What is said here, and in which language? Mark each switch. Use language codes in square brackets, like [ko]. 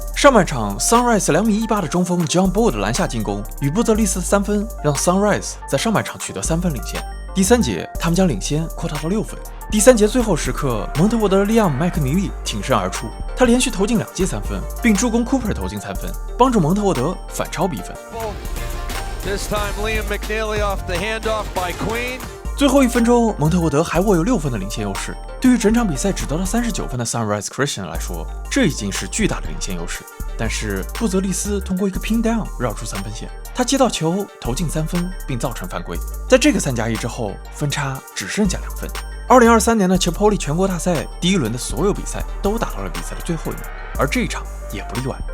[zh] 上半场 ，Sunrise 2.18米的中锋 John Ball 的篮下进攻与布泽利斯的3分，让 Sunrise 在上半场取得3分领先。第3节，他们将领先扩大到6分。第3节最后时刻，蒙特沃德的利昂·麦克尼利挺身而出，他连续投进2记3分，并助攻 Cooper 投进3分，帮助蒙特沃德反超比分。 [en] This time, Liam McNeely off the handoff by Queen. [zh] 最后1分钟，蒙特沃德还握有6分的领先优势。对于整场比赛只得到39分的 Sunrise Christian 来说，这已经是巨大的领先优势。但是布泽利斯通过一个 pin down 绕出3分线，他接到球投进3分，并造成犯规。在这个3+1之后，分差只剩下2分。2023年的 Chipotle 全国大赛第1轮的所有比赛都打到了比赛的最后1秒，而这一场也不例外。